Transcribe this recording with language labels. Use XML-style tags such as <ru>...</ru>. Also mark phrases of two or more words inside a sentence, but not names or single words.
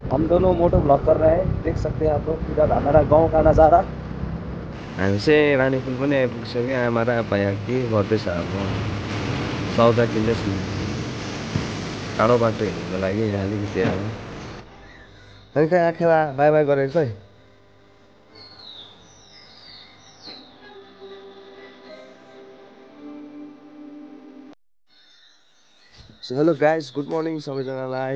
<hi>हम दोनों</hi> <en>moto vlog</en> <hi>कर रहे हैं, देख सकते हैं आप लोग इधर हमारा गांव का नज़ारा।</hi> <ne>हामी चाहिँ रानीपुल पनि आइपुगिसक्यो। आमा र आप्पा यहाँ के गर्दैछ अब सौदा किन्दैछु। टाढो बाटो हिँड्नुको लागि यहाँ अलिकति अब अनि कहाँ आखेर बाई बाई गरेको खै।</ne> <en>hello guys, good morning सबैजनालाई।</en>